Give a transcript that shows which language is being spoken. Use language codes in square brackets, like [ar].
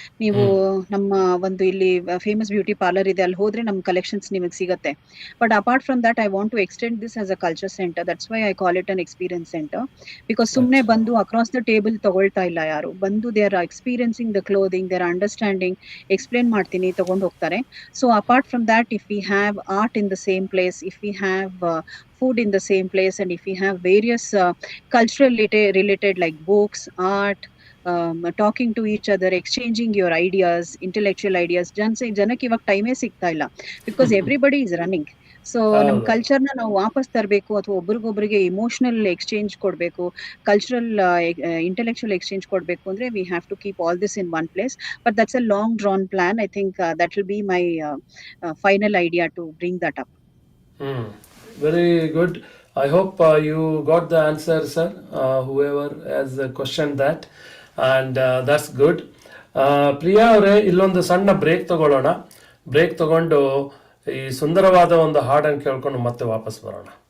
[kn] ನೀವು ನಮ್ಮ ಒಂದು ಇಲ್ಲಿ ಫೇಮಸ್ ಬ್ಯೂಟಿ ಪಾರ್ಲರ್ ಇದೆ, ಅಲ್ಲಿ ಹೋದ್ರೆ ನಮ್ ಕಲೆಕ್ಷನ್ಸ್ ನಿಮಗೆ ಸಿಗುತ್ತೆ. [en] But apart from that I want to extend this as a culture centre. That's why I call it an experience centre. [kn] Because ಸುಮ್ನೆ ಬಂದು ಅಕ್ರಾಸ್ ದ ಟೇಬಲ್ ತಗೊಳ್ತಾ ಇಲ್ಲ ಯಾರು. ಬಂದು [en] they are experiencing the clothing, they are understanding, [kn] explain ಮಾಡ್ತೀನಿ, ತಗೊಂಡು ಹೋಗ್ತಾರೆ. [en] So apart from that, if we have art in the same place, if we have food in the same place, and if we have various cultural related like books, art, talking to each other, exchanging your ideas, intellectual ideas. [kn] ಜನಕ್ಕೆ ಇವಾಗ ಟೈಮೇ ಸಿಗ್ತಾ ಇಲ್ಲ, [en] Because everybody is running. [kn] So ನಮ್ ಕಲ್ಚರ್ನ ನಾವು ವಾಪಸ್ ತರಬೇಕು, ಅಥವಾ ಒಬ್ರಿಗೊಬ್ರಿಗೆ ಇಮೋಷನಲ್ ಎಕ್ಸ್ಚೇಂಜ್ ಕೊಡಬೇಕು, ಕಲ್ಚರಲ್ ಇಂಟೆಲೆಕ್ಚುಯಲ್ ಎಕ್ಸ್ಚೇಂಜ್ ಕೊಡಬೇಕು ಅಂದ್ರೆ [en] We have to keep all this in one place. But that's a long drawn plan. I think that will be my final idea to bring that up. Very good. I hope you got the answer, sir, whoever has questioned that, and that's good. [kn] Priya ಅವರೇ, ಇಲ್ಲೊಂದು ಸಣ್ಣ break ತಗೊಳ್ಳೋಣ. Break ತಗೊಂಡು ಈ ಸುಂದರವಾದ ಒಂದು ಹಾಡನ್ನು ಕೇಳ್ಕೊಂಡು ಮತ್ತೆ ವಾಪಸ್ ಬರೋಣ.